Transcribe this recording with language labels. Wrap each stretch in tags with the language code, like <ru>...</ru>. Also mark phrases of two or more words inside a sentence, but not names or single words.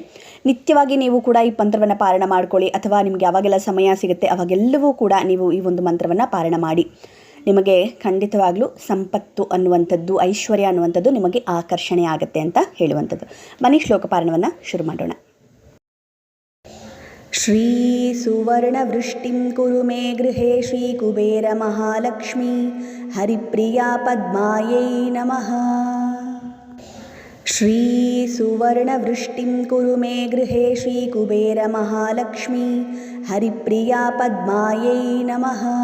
<kn>ನಿತ್ಯವಾಗಿ ನೀವು ಕೂಡ ಈ ಮಂತ್ರವನ್ನು ಪಾರಣ ಮಾಡ್ಕೊಳ್ಳಿ, ಅಥವಾ ನಿಮಗೆ ಯಾವಾಗೆಲ್ಲ ಸಮಯ ಸಿಗುತ್ತೆ ಅವಾಗೆಲ್ಲವೂ ಕೂಡ ನೀವು ಈ ಒಂದು ಮಂತ್ರವನ್ನು ಪಾರಣ ಮಾಡಿ. ನಿಮಗೆ ಖಂಡಿತವಾಗ್ಲೂ ಸಂಪತ್ತು ಅನ್ನುವಂಥದ್ದು, ಐಶ್ವರ್ಯ ಅನ್ನುವಂಥದ್ದು ನಿಮಗೆ ಆಕರ್ಷಣೆ ಆಗುತ್ತೆ ಅಂತ ಹೇಳುವಂಥದ್ದು. ಬನ್ನಿ ಶ್ಲೋಕ ಪಾರಣವನ್ನು ಶುರು ಮಾಡೋಣ.</kn> <sa>ಶ್ರೀ ಸುವರ್ಣವೃಷ್ಟಿಂ ಕುರು ಮೇ ಗೃಹೇ ಶ್ರೀ ಕುಬೇರ ಮಹಾಲಕ್ಷ್ಮೀ ಹರಿಪ್ರಿಯಾ ಪದ್ಮಾಯೈ ನಮಃ. ಶ್ರೀ ಸುವರ್ಣವೃಷ್ಟಿಂ ಕುರು ಮೇ ಗೃಹೇ ಶ್ರೀ ಕುಬೇರ ಮಹಾಲಕ್ಷ್ಮೀ ಹರಿಪ್ರಿಯಾ ಪದ್ಮಾಯೈ ನಮಃ.</sa>